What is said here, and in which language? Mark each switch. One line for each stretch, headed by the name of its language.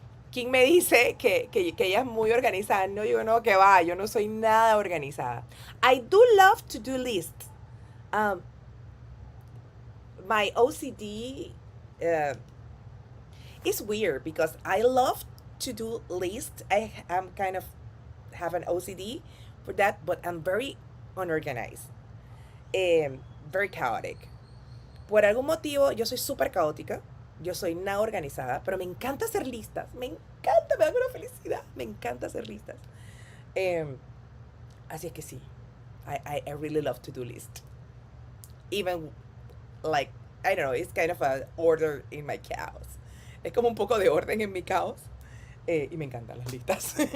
Spanish: ¿Quién me dice que ella es muy organizada? No, yo no, que va, yo no soy nada organizada.
English: I do love to do lists. My OCD is weird because I love to do lists. I'm kind of have an OCD for that, but I'm very unorganized. Very chaotic.
Spanish: Por algún motivo, yo soy súper caótica. Yo soy nada organizada, pero me encanta hacer listas. Me encanta, me da una felicidad. Me encanta hacer listas. Así es que sí.
English: I really love to do lists. Even, like, I don't know, it's kind of an order in my chaos.
Spanish: Es como un poco de orden en mi caos. Y me encantan las listas.